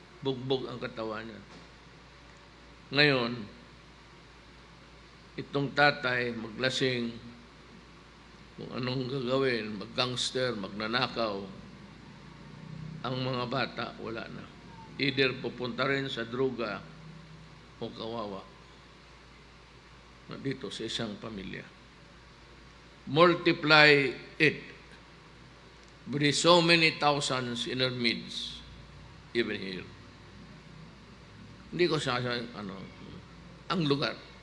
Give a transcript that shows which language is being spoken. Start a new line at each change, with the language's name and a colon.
Filipino: Bugbog ang katawan niya. Ngayon, itong tatay maglasing, kung anong gagawin, mag-gangster, magnanakaw, ang mga bata, wala na. Either pupunta rin sa droga o kawawa dito sa isang pamilya.
English: Multiply it with so many thousands in our midst, even here.
Filipino: Hindi ko sasabi, ang lugar.